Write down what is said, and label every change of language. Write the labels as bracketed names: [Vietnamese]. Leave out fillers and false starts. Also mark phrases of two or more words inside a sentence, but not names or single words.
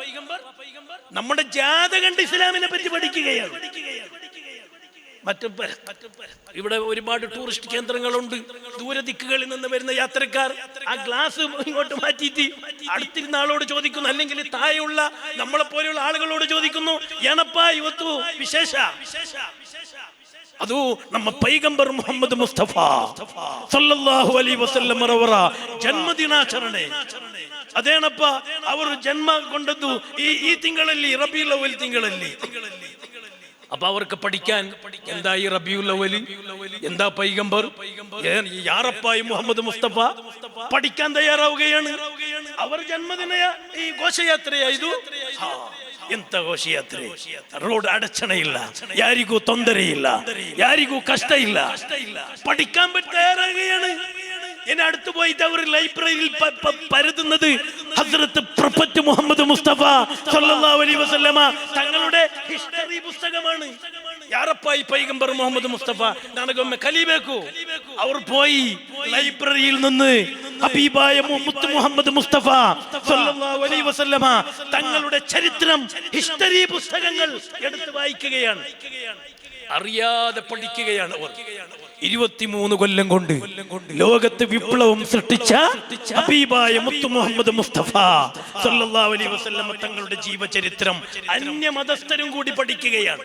[Malayalam] നമ്മുടെ ജാഥ കണ്ട് ഇസ്ലാമിനെ പറ്റി പഠിക്കുകയാണ്. ഇവിടെ ഒരുപാട് ടൂറിസ്റ്റ് കേന്ദ്രങ്ങളുണ്ട്. ദൂരദിക്കുകളിൽ നിന്ന് വരുന്ന യാത്രക്കാർ ആ ഗ്ലാസ് ഇങ്ങോട്ട് മാറ്റിയിട്ട് അടുത്തിരുന്ന ആളോട് ചോദിക്കുന്നു, അല്ലെങ്കിൽ താഴെയുള്ള നമ്മളെ പോലെയുള്ള ആളുകളോട് ചോദിക്കുന്നു, [Kannada] ಏನಪ್ಪಾ ಇವತ್ತು ವಿಶೇಷ? ಅದು ನಮ್ಮ ಪೈಗಂಬರ್ ಮುಹಮ್ಮದ್ ಮುಸ್ತಫಾ [Arabic] صلى الله عليه وسلم [Kannada] ಅವರ ಜನ್ಮದಿನಾಚರಣೆ. ಅದೇನಪ್ಪ, ಅವರು ಜನ್ಮಗೊಂಡದ್ದು ಈ ತಿಂಗಳಲ್ಲಿ, ರಬಿಯುಲ್ ಅವ್ವಲ್ ತಿಂಗಳಲ್ಲಿ. [Malayalam] അപ്പൊ അവർക്ക് പഠിക്കാൻ എന്താ ഈ റബീഉൽ അവ്വൽ, എന്താ പൈഗംബർ, യാറപ്പായി മുഹമ്മദ് മുസ്തഫ പഠിക്കാൻ തയ്യാറാവുകയാണ്. അവർ ജന്മദിന ഈ ഘോഷയാത്രയായതു. [Kannada] ಎಂತ ಘೋಷಯಾತ್ರೆ, ರೋಡ್ ಅಡಚಣೆ ಇಲ್ಲ, ಯಾರಿಗೂ ತೊಂದರೆ ಇಲ್ಲ, ಯಾರಿಗೂ ಕಷ್ಟ ಇಲ್ಲ, [Malayalam] പഠിക്കാൻ തയ്യാറാകുകയാണ്. എന്നെ അടുത്ത് പോയിട്ട് അവർ ലൈബ്രറിയിൽ പരതുന്നത് ഹസ്രത്ത് പ്രൊഫറ്റ് മുഹമ്മദ് മുസ്തഫ [Arabic] صلى الله عليه وسلم [Malayalam] തങ്ങളുടെ ഹിസ്റ്ററി പുസ്തകമാണ്. [Kannada] ಯಾರಪ್ಪಾಯಿ ಪೈಗಂಬರ್ മുഹമ്മദ് മുസ്തഫ ನನಗೊಮ್ಮೆ ಕಲಿಬೇಕು. [Malayalam] ಅವರು പോയി ലൈബ്രറിയിൽ നിന്ന് ഹബീബായ മുഹമ്മദ് മുഹമ്മദ് മുസ്തഫ [Arabic] صلى الله عليه وسلم [Malayalam] തങ്ങളുടെ ചരിത്രം, ഹിസ്റ്ററി പുസ്തകങ്ങൾ എടുത്ത് വായിക്കുകയാണ്. അറിയാതെ പഠിക്കുകയാണ് അവർ. 23 കൊല്ലം കൊണ്ട് ലോകത്ത് വിപ്ലവം സൃഷ്ടിച്ച ഹബീബായ മുത്ത് മുഹമ്മദ് മുസ്തഫ [Arabic] صلى الله عليه وسلم [Malayalam] തങ്ങളുടെ ജീവചരിത്രം അന്യമതസ്ഥരും കൂടി പഠിക്കുകയാണ്.